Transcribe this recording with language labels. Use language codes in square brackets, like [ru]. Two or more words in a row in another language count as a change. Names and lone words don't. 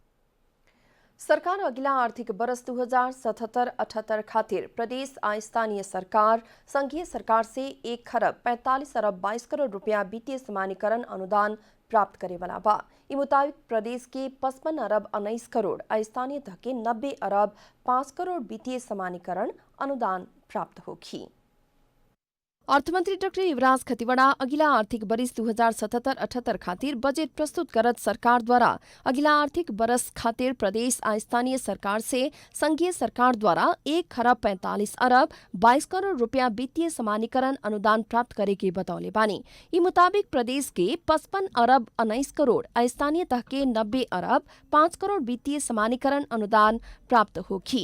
[bho] सरकार अगिला आर्थिक वर्ष 2077-78 खातिर प्रदेश आ स्थानीय सरकार, संघीय सरकार से 1 खरब 45 अरब 22 करोड़ रुपया वित्तीय समानीकरण अनुदान प्राप्त करे वाला बा। ई मुताबिक प्रदेश के 55 अरब 19 करोड़, स्थानीय तह के 90 अरब 5 करोड़ वित्तीय समानीकरण अनुदान प्राप्त होगी। अर्थमन्त्री डाक्टर युवराज खतिवड़ा अघिल्ला आर्थिक वर्ष 2077-78 खातिर बजेट प्रस्तुत करत सरकारद्वारा अघिल्ला आर्थिक वर्ष खातिर प्रदेश आ स्थानीय सरकार से संघीय सरकारद्वारा 1 खरब 45 अरब 22 करोड़ रुपया वित्तीय समानीकरण अनुदान प्राप्त करेके बतौले बानी। यी मुताबिक प्रदेश के 55 अरब 19 करोड़ आ स्थानीय तह के 90 अरब 5 करोड़ वित्तीय समानीकरण अनुदान प्राप्त होगी।